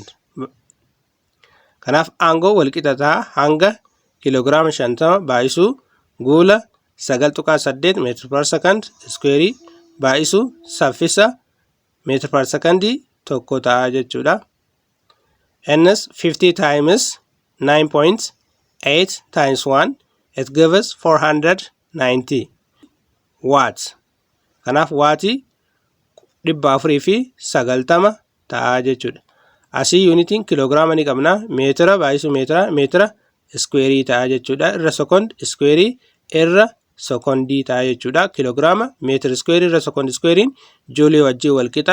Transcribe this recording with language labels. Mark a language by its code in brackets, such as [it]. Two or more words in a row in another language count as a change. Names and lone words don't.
[om] Kanaaf aangoo walqixa taha hanga kiloogiraama 50 baay'isu guula 9.8 [en] meter per second square [om] baay'isu saffisa [en] meter per second [om] tokko ta'a jechuudha. [en] N's 50 times 9.8 times 1 it gives 490 watts. [om] Kanaaf waatii 490 ta'a jechuudha. Asii yuunitiin kiloogiraama ni qabna. Meetira baay'isu meetira iskuweerii ta'a jechuudha. Irra sekoond iskuweerii irra sekondii ta'a jechuudha. Kiloogiraama meetira iskuweerii irra sekoond iskuweeriin juulii wajjin walqixa.